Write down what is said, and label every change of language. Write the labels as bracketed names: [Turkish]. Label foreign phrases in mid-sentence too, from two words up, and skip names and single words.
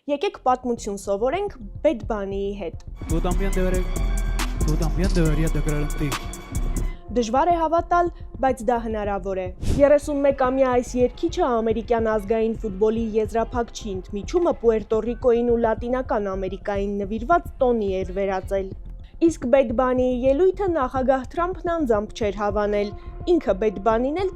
[Armenian] Եկեք պատմություն սովորենք Bad Bunny-ի հետ։ [Spanish] Tú también deberías de creer en ti. [Armenian] Դժվար է հավատալ, բայց դա հնարավոր է։ 31-ամյա այս երգիչը ամերիկյան ազգային ֆուտբոլի եզրափակչի ընդմիջումը Պուերտո Ռիկոյին ու Լատինական Ամերիկային նվիրված տոնի էր վերածել։ Իսկ Bad Bunny-ի ելույթը նախագահ Թրամփն անձամբ չէր հավանել, ինքը Bad Bunny-ն էլ